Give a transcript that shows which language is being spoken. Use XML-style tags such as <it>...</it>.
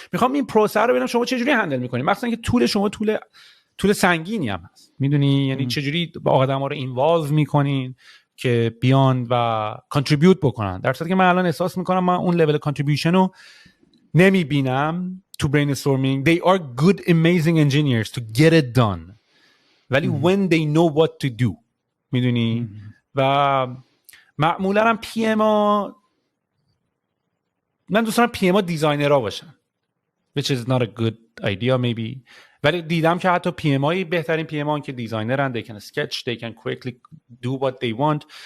<fa>میخوام این پروسه رو ببینم شما چه جوری هندل میکنید، مثلا که طول شما طول سنگینی هم هست، میدونی، یعنی چه جوری با آدما رو اینوالو میکنین که بیان و کانتریبیوت بکنن. در صورتی که من الان احساس میکنم من اون لول کانتریبیوشن رو نمیبینم تو brainstorming.</fa> <en>They are good amazing engineers to get it done، ولی when they know what to do، میدونی.</en> <fa>و معمولا هم پی ام ها، من دوست دارم پی ام ها دیزاینرها باشن،</fa> <en>which is not a good idea maybe،</en> <fa>ولی دیدم که حتی پی ام هایی بهترین پی ام ها که دیزاینرن،</fa> <en>they can sketch, they can quickly do what they want.</en>